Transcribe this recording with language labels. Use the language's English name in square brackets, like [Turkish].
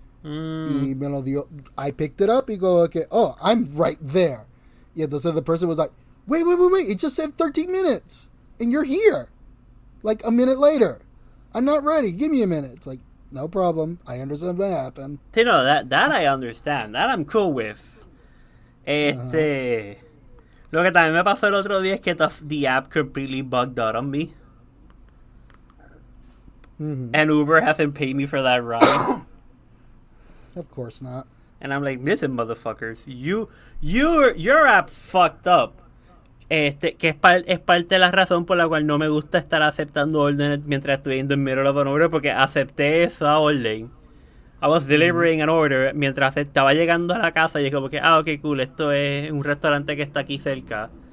[Spanish] Y me lo dio. [English] I picked it up y go, okay, oh, I'm right there. [Spanish] Y entonces [English] the person was like, wait, it just said 13 minutes. And you're here. Like a minute later. I'm not ready. Give me a minute. It's like, no problem. I understand what happened. You know, that I understand. That I'm cool with. [Spanish] Lo que también me pasó el otro día es que [English] the app completely bugged out on me. Mm-hmm. And Uber hasn't paid me for that ride. Of course not. And I'm like, listen, motherfuckers, your app fucked up. [Spanish] Que es parte de la razón por la cual no me gusta estar aceptando órdenes mientras estoy [English] in the middle of an order, [Spanish] porque acepté esa orden. [English] I was delivering an order [Spanish] mientras estaba llegando a la casa y es como que, ok, cool, esto es un restaurante que está aquí cerca.